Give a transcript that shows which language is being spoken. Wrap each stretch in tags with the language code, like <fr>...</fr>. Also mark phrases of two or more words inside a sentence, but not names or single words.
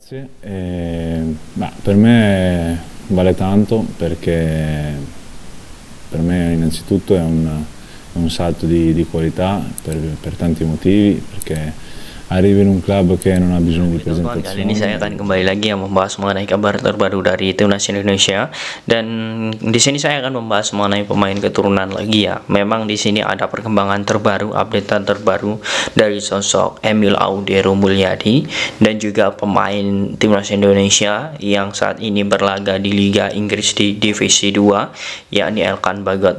<it>Ma per me vale tanto perché per me innanzitutto è un salto di qualità per tanti motivi, perché arrivi in un club che non ha bisogno di</it> <id>Teman-teman, kali ini</id> <it>presentazioni.</it> <id>saya akan kembali lagi membahas mengenai kabar terbaru dari timnas Indonesia, dan di sini saya akan membahas mengenai pemain keturunan lagi ya. Memang di sini ada perkembangan terbaru, update terbaru dari sosok Emil Audero Mulyadi dan juga pemain timnas Indonesia yang saat ini berlaga di Liga Inggris di Divisi 2, yakni Elkan Bagot.</id>